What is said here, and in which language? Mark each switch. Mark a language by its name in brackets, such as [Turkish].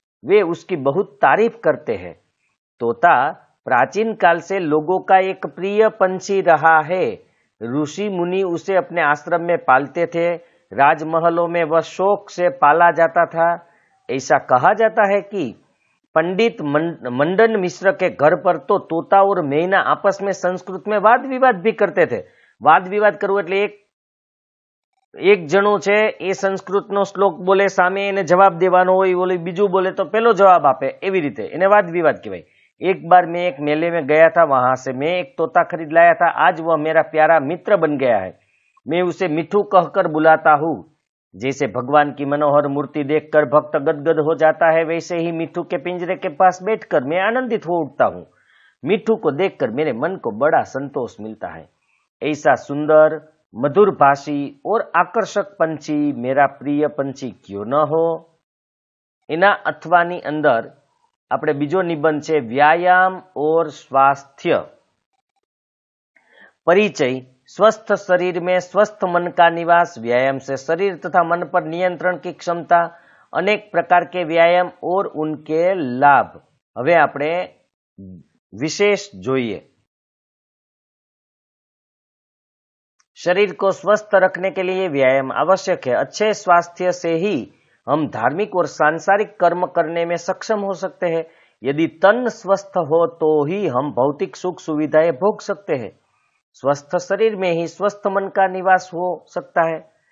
[Hindi] वे उसकी बहुत तारीफ करते हैं। तोता प्राचीन काल से लोगों का एक प्रिय पंछी रहा है। ऋषि मुनि उसे अपने आश्रम में पालते थे। राजमहलों में वह शौक से पाला जाता था। ऐसा कहा जाता है कि पंडित मंडन मिश्र के घर पर तो तोता और मैना आपस में संस्कृत में वाद विवाद भी करते थे। [Gujarati] वाद विवाद करવું એટલે એક જણો છે એ સંસ્કૃતનો શ્લોક બોલે, સામે એને જવાબ દેવાનો હોય, ઓલી બીજું બોલે તો પેલો જવાબ આપે, એવી રીતે એને વાદ विवाद કહેવાય। [Hindi] एक बार मैं एक मेले में गया था, वहां से मैं एक तोता खरीद लाया था। आज वह मेरा प्यारा मित्र बन गया है। मैं उसे मिठू कहकर बुलाता हूँ। जैसे भगवान की मनोहर मूर्ति देखकर भक्त गदगद हो जाता है, वैसे ही मिठू के पिंजरे के पास बैठकर मैं आनंदित हो उठता हूँ। मिठू को देखकर मेरे मन को बड़ा संतोष मिलता है। ऐसा सुंदर, मधुर भाषी और आकर्षक पंछी मेरा प्रिय पंछी क्यों न हो। [Gujarati] एना अथवानी अंदर આપણે બીજો નિબંધ છે, व्यायाम और स्वास्थ्य। [Hindi] परिचय। स्वस्थ शरीर में स्वस्थ मन का निवास। व्यायाम से शरीर तथा मन पर नियंत्रण की क्षमता। अनेक प्रकार के व्यायाम और उनके लाभ। [Gujarati] હવે આપણે विशेष જોઈએ। [Hindi] शरीर को स्वस्थ रखने के लिए व्यायाम आवश्यक है। अच्छे स्वास्थ्य से ही हम धार्मिक और सांसारिक कर्म करने में सक्षम हो सकते हैं। यदि तन स्वस्थ हो तो ही हम भौतिक सुख सुविधाएं भोग सकते हैं। स्वस्थ शरीर में ही स्वस्थ मन का निवास हो सकता है।